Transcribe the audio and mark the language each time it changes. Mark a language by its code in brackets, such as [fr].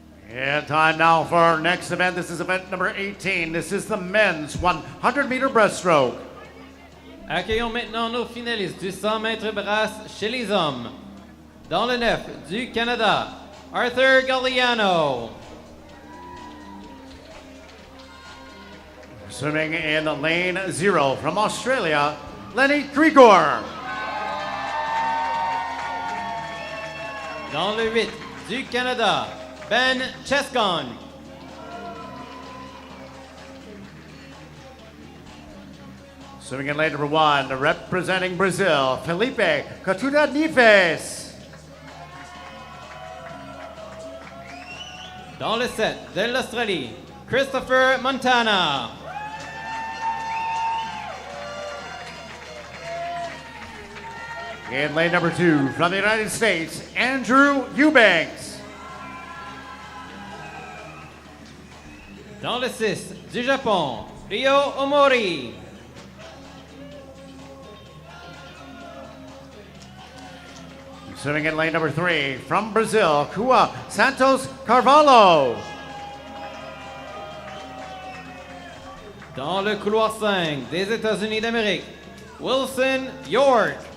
[en] And time now for our next event. This is event number 18. This is the men's 100-meter breaststroke. [fr] Accueillons maintenant nos finalistes du 100 mètres brasse chez les hommes. Dans le 9 du Canada, Arthur Galliano. [en] Swimming in lane 0 from Australia, Lenny Grigor. [fr] Dans le 8 du Canada, Ben Chescon. [en] Swimming in lane number 1, representing Brazil, Felipe Catuda Nifes. [fr] Dans le 7 de l'Australie, Christopher Montana. [en] In lane number 2, from the United States, Andrew Eubanks. [fr] Dans le 6 du Japon, Ryo Omori. [en] Swimming in lane number 3, from Brazil, Kua Santos Carvalho. [fr] Dans le couloir 5 des États-Unis d'Amérique, Wilson York.